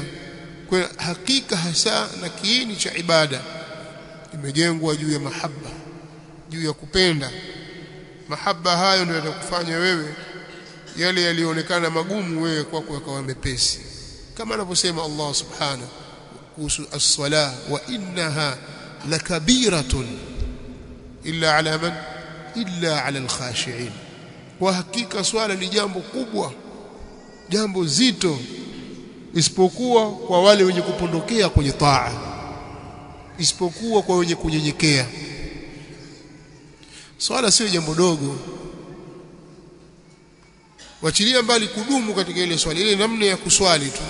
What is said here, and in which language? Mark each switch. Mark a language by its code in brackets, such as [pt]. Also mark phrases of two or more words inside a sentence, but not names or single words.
[sw] Kwa hakika hasa na kiini cha ibada imejengwa juu ya mahabba, juu ya kupenda. Mahabba hayo ndio yatakufanya wewe yale yalionekana magumu wewe kwako yakawa mepesi, kama anavyosema [ar] الله سبحانه [sw] kuhusu as-salah, [ar] وإنها لكبيرة إلا على من إلا على الخاشعين. [sw] Kwa hakika swala ni jambo kubwa, jambo zito, isipokuwa kwa wale wenye kupondokea kwenye taa, isipokuwa kwa wenye kunyenyekea. Swala sio jambo dogo. Wachilia mbali kudumu katika ile swali, ile namna ya kuswali tu.